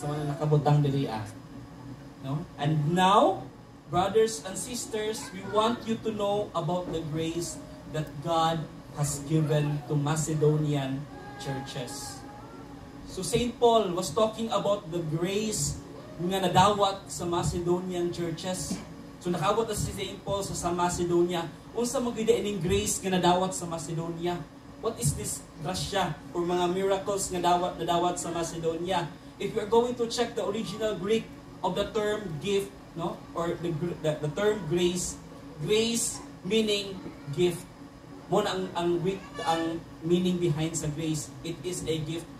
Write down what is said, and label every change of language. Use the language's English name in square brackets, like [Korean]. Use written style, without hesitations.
[Cebuano] Sa mga nakabutang diri no? [English] And now, brothers and sisters, we want you to know about the grace that God has given to Macedonian churches. So St. Paul was talking about the grace [Cebuano] nga nadawat sa [English] Macedonian churches. [Cebuano] So nakabot na si St. Paul sa Macedonia. Unsa magida ining grace nga nadawat sa Macedonia? [English] What is this grasya or mga miracles [Cebuano] nga nadawat sa Macedonia? [English] If we are going to check the original Greek of the term gift, no, or the term grace meaning gift. [Cebuano] Mo ang Greek, ang meaning behind sa grace, [English] it is a gift.